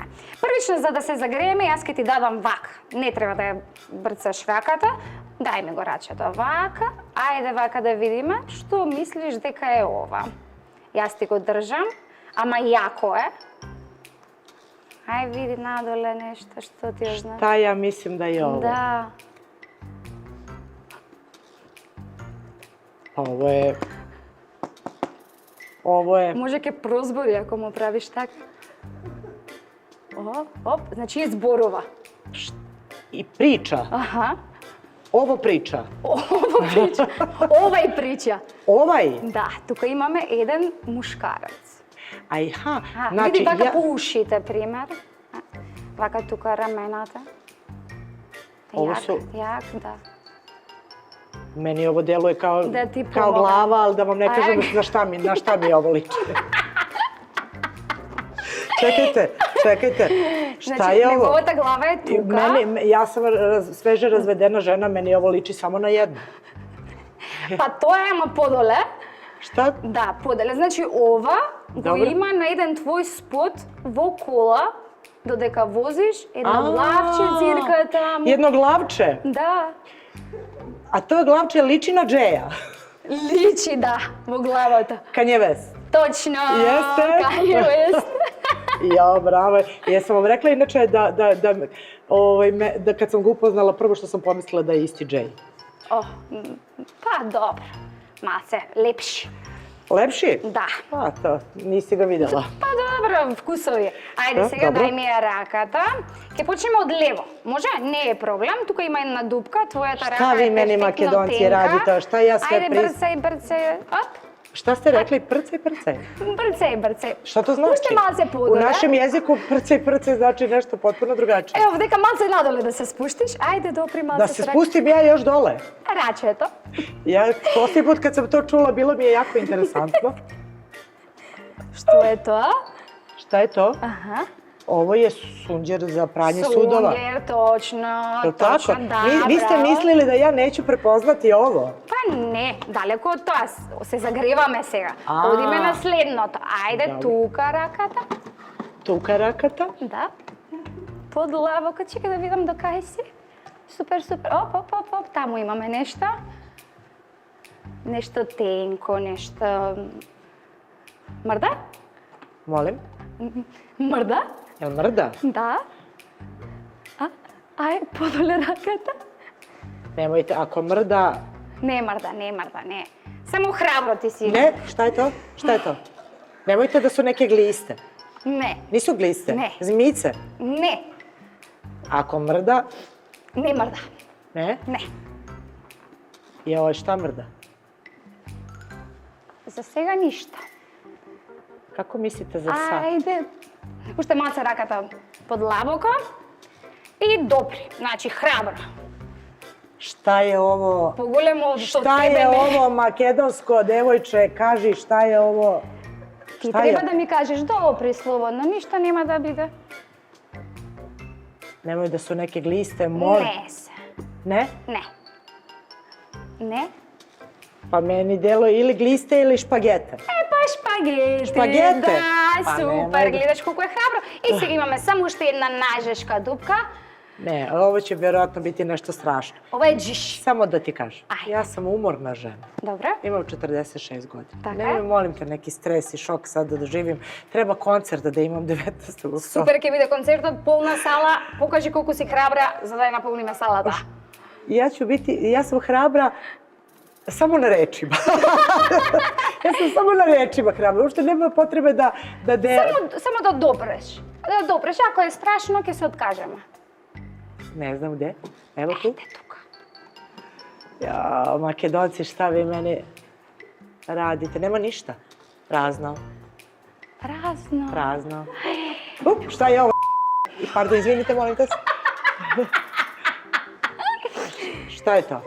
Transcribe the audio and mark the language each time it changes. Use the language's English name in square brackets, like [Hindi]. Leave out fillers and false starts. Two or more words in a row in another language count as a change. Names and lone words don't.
[Macedonian] Првично, за да се загрееме, јас ќе ти дадам вака. Не треба да ја брцаш раката. Дај ми го рачето вака. Ајде вака да видиме што мислиш дека е ова. Јас ти го држам, ама јако е. Ај види надоле нешто што ти ја знае. [Serbian] Šta ja mislim da je ovo? [Macedonian] Да. [Serbian] Ovo je... [Macedonian] Може ќе прозбори ако му правиш така. Оп, значи зборува. [Serbian] I priča. Аха. Ovo priča. [Macedonian] Ова прича. Овај прича. [Serbian] Ovaj? [Macedonian] Да, тука имаме еден мушкарац. Ajha, Види [Serbian] znači [Macedonian] вака [Serbian] ja... [Macedonian] по ушите, пример. Вака тука рамената. [Serbian] Ovo [Macedonian] Јак, su- јак, да. [Serbian] Meni ovo deluje kao, Da ti kao pomogne. glava, ali da vam ne kažem Aj. na šta mi ovo liči. Čekajte, šta [Macedonian] Значи, [Serbian] je ovo? [Macedonian] неговата глава е тука. [Serbian] Ja sam sveže razvedena žena, meni ovo liči samo na jedno. [Macedonian] Па тоа е, ама подоле. [Serbian] Šta? [Macedonian] Да, поделе. Значи ова го Добро. има на еден твој спот во кола, додека возиш, едно главче цирка таму. [Serbian] Jedno glavče. [Macedonian] Да, [Serbian] A to glavče liči na Džeja. [Macedonian] личи, да, во главата. [Serbian] Kanye West. [Macedonian] Точно. [Serbian] Jeste? Kanye West. Ja, bravo. Jesam vam rekla inače da kad sam ga upoznala, prvo što sam pomislila da je isti Džej. [Macedonian] Па добро. Маце, лепши. [Serbian] Lepši? [Macedonian] Да. [Serbian] A, to, nisi ga videla. [Macedonian] Па добро, вкусови. Ајде Да, сега добро. дај ми ја раката. Ќе почнеме од лево. Може? Не е проблем. Тука има една дупка. Твојата рака [Serbian] Šta [Macedonian] е [Serbian] vi meni [Macedonian] перфектно [Serbian] Makedonci [Macedonian] тенка. [Serbian] radite? Šta ja sve [Macedonian] Ајде брцај. Оп. [Serbian] Šta ste rekli? Prcaj. [Macedonian] Брцај. [Serbian] Šta to znači? [Macedonian] Пушти малце [Serbian] U [Macedonian] подоле. [Serbian] našem jeziku prcaj znači nešto potpuno drugačije. [Macedonian] Ево, дека малце надоле да се спуштиш. Ајде допри малце. [Serbian] Da se spustim ja još dole. [Macedonian] Рачето. [Serbian] Ja, posljednji put kad sam to čula, bilo mi je jako interesantno. [Macedonian] Што е тоа? [Serbian] Šta je to? Аха. Ovo je sunđer za pranje sudova. [Macedonian] Сунгер, точно. [Serbian] Je li tako? [Macedonian] Точно, да. [Serbian] Vi ste [Macedonian] браво. [Serbian] mislili da ja neću prepoznati ovo? [Macedonian] Па не, далеко од тоа. Се загреваме сега. А. Одиме на следното. Ајде, Добро. тука раката. Тука раката. Да. Подлабоко, чека да видам до кај си. Супер. Оп. Таму имаме нешто. Нешто тенко, нешто... Мрда? [Serbian] Molim? [Macedonian] Мрда? [Serbian] Jel mrda? [Macedonian] Да. Ај, подоле раката. [Serbian] Nemojte, ako mrda... [Macedonian] Не мрда, не. Само храбро ти си. [Serbian] Ne, šta je to? Šta je to? Nemojte da su neke gliste. [Macedonian] Не. [Serbian] Nisu gliste? Ne. Zmice? [Macedonian] Не. [Serbian] Ako mrda... [Macedonian] Не мрда. [Serbian] Ne? [Macedonian] Не. [Serbian] Joj, šta mrda? [Macedonian] За сега ништо. [Serbian] Kako mislite za sad? [Macedonian] Ајде. Уште малце раката подлабоко. [Serbian] i dobri, znači hrabro. Šta je ovo? [Macedonian] По-големо од [Serbian] Šta je ovo makedonsko, devojče, kaži šta je ovo? [Macedonian] Ти [Serbian] Šta [Macedonian] треба [Serbian] je? [Macedonian] да ми кажеш добри слободно, ништо нема да биде. [Serbian] Nemoj da su neke gliste, molim. [Macedonian] Не се. [Serbian] Ne? [Macedonian] Не. Не? [Serbian] Pa meni deluje ili gliste ili špagete. [Macedonian] Па шпагети. Шпагете? Да, Па супер, немој да- гледаш колку е храбро. И сега имаме само уште една нажешка дупка. [Serbian] Ne, ovo će vjerojatno biti nešto strašno. [Macedonian] Ова е джиш. [Serbian] Samo da ti kažem, Ajde. ja sam umorna žena. [Macedonian] Добро? [Serbian] Imam 46 godina. [Macedonian] Така. [Serbian] Nemoj, molim te, neki stres i šok sad da doživim. Treba koncert da imam 19. oktobra. [Macedonian] Супер ќе биде концертот, полна сала. Покажи колку си храбра за да ја наполниме салата. [Serbian] Ja sam hrabra samo na rečima. Ja sam samo na rečima hrabra. Uopšte nema potrebe da... Само да допреш. Да допреш, ако е страшно, ќе се откажеме. Ne znam gde. Evo tu. [Macedonian] Е тука. [Serbian] Ja, Makedonci, šta vi meni radite? Nema ništa. Prazno, [Macedonian] Празно. [Serbian] prazno. Šta je ovo? Pardon, izvinite, molim te. Šta je to?